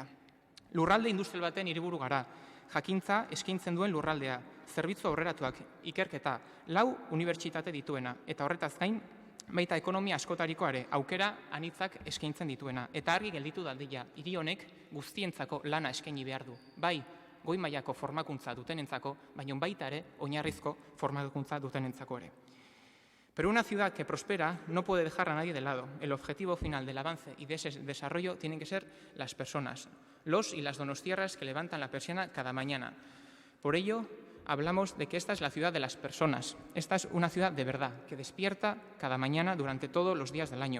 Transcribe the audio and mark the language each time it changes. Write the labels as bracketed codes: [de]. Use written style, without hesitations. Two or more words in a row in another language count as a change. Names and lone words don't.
[eu] Lurralde industrial baten hiriburu gara, jakintza eskaintzen duen lurraldea, zerbitzu aurreratuak, ikerketa, 4 unibertsitate dituena, eta horretaz gain, baita ekonomia askotarikoare aukera anitzak eskaintzen dituena. Eta argi gelditu dadila, hiri honek guztientzako lana eskaini behar du. Bai, goi mailako formakuntza dutenentzako, baina baita ere oinarrizko formakuntza dutenentzako ere. [es] Pero una ciudad que prospera no puede dejar a nadie de lado. El objetivo final del avance y de ese desarrollo tienen que ser las personas, los y las donostiarras que levantan la persiana cada mañana. Por ello, hablamos de que esta es la ciudad de las personas. Esta es una ciudad de verdad, que despierta cada mañana durante todos los días del año.